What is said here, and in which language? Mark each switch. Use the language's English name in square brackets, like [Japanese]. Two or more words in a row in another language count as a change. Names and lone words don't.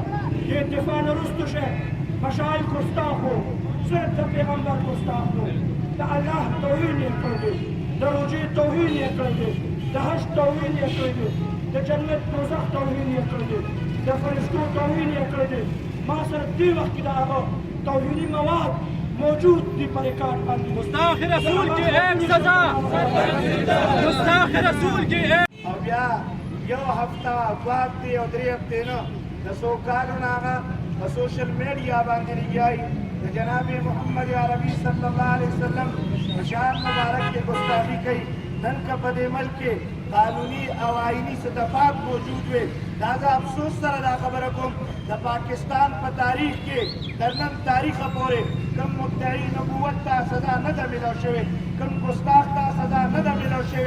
[Pashto] د دفاع نه وروستو شی مشایخ ګستاخ وو، زوی د پیغمبر ګستاخ وو، د الله توهین یې کړی دی، د روژې توهین یې کړی دی، د حج توهین یې کړی دی، د جنت دوزخ توهین یې کړی دی، د فرشتو توهین یې کړی دی. ما سره دې وخت کې د هغه توهیني مواد موجود دی پر ریکارډ باندې. [Urdu] گستاخ رسول کی ایک سزا، گستاخ رسول کی ایک. [Pashto] او بیا یو هفته بعد دی او درې هفتې نه د څو کالو نه هغه په [English] social media [Pashto] باندې لګیایي د جناب محمد عربي [Arabic] صلی الله علیه وسلم [Pashto] په شان مبارک کې ګستاخي کوي. نن که په دې ملک کې قانوني او آئینی صدفات موجود وي، دا زه افسوس سره دا خبره کوم د پاکستان په تاریخ کې تر نن تاریخه پورې کوم مدعي نبوت ته سزا نه ده میلاو شوې، کوم ګستاخ ته سزا نه ده میلاو شوې.